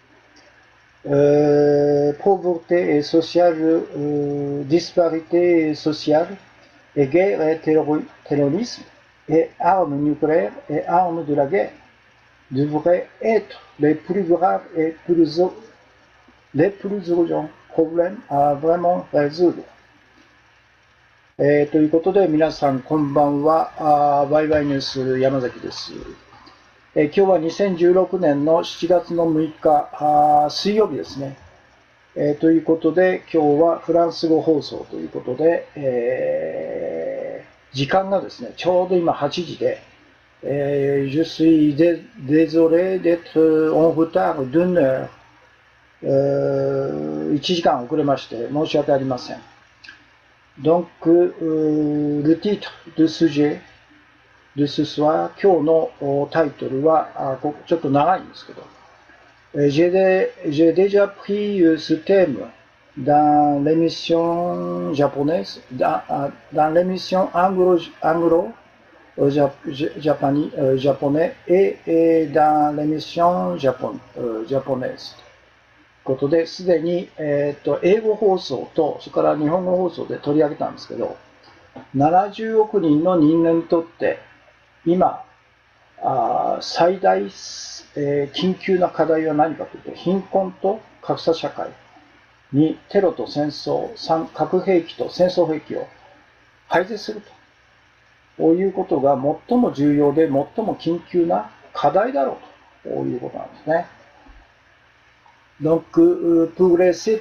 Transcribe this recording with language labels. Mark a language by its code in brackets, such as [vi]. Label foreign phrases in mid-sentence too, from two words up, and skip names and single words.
[fr] pauvreté et sociale, disparité sociale, et guerre et terrorisme, et armes nucléaires et armes de la guerre devraient être les plus graves et les plus urgents problèmes à vraiment résoudre. [ja] ということで、皆さんこんばんは。バイバイニュース山崎です。今日は2016年の7月の6日、水曜日ですね。ということで、今日はフランス語放送ということで、時間がですね、ちょうど今8時で、 [fr] je suis désolé d'être en retard d'une [ja] heure。1 時間遅れまして、申し訳ありません。Donc, [fr] le titre de sujet de ce soir, [ja] 今日のタイトルはちょっと長いんですけど、 [fr] j'ai déjà pris ce thème dans l'émission japonaise, dans l'émission anglo-japonais et dans l'émission japonaise。 [ja] ことで、すでに、英語放送と、それから日本語放送で取り上げたんですけど、70億人の人間にとって、今、最大、緊急な課題は何かというと、貧困と格差社会にテロと戦争、核兵器と戦争兵器を廃絶するということが最も重要で最も緊急な課題だろうということなんですね。 [fr] Donc, pour les 7